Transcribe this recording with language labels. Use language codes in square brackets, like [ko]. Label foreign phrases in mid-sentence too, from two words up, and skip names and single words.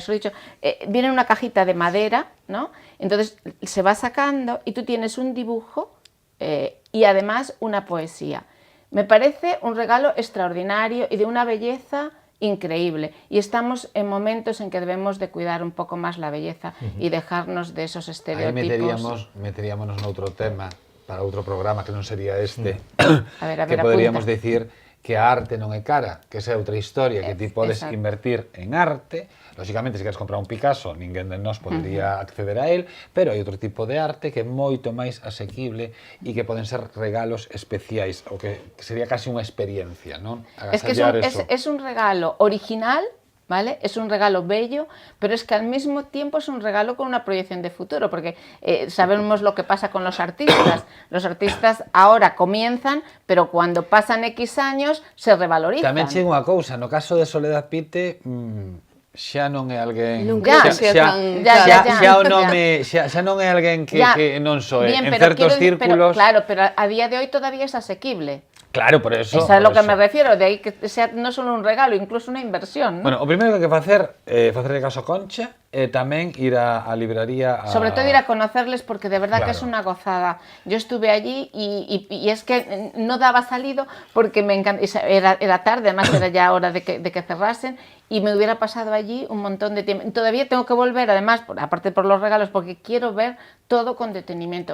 [es] Os lo he dicho, viene en una cajita de madera, ¿no? Entonces se va sacando y tú tienes un dibujo y además una poesía. Me parece un regalo extraordinario y de una belleza increíble. Y estamos en momentos en que debemos de cuidar un poco más la belleza y dejarnos de esos estereotipos. [gl] Aí meteríamos noutro tema, para outro programa que non sería este, a ver, que poderíamos decir que a arte non é cara, que esa é outra historia, que ti podes invertir en arte. Lógicamente, se queres comprar un Picasso, ninguén de nós podería acceder a él, pero hai outro tipo de arte que é moito máis asequible e que poden ser regalos especiais, o que sería casi unha experiencia, non? [es] Es que es un regalo original, ¿vale? Es un regalo bello, pero es que al mismo tiempo es un regalo con una proyección de futuro, porque sabemos lo que pasa con los artistas. Los artistas ahora comienzan, pero cuando pasan X años se revalorizan. [gl] Tamén chega unha cousa, no caso de Soledad Pite, xa non é alguén... Xa non é alguén que non soe. En certos círculos... [es] Claro, pero a día de hoy todavía es asequible. Claro, por eso... Eso es lo que me refiero, [gl] de aí que sea non solo un regalo, incluso unha inversión, ¿no? Bueno, o primeiro que hai que facer é facerle caso a Concha tamén ir á libraría [es] Sobre todo ir a conocerles, porque de verdad que es Claro. una gozada. Yo estuve allí y es que no daba salido porque me encanta, era tarde, además era ya hora de que cerrasen, y me hubiera pasado allí un montón de tiempo. Todavía tengo que volver, además, aparte por los regalos, porque quiero ver todo con detenimiento.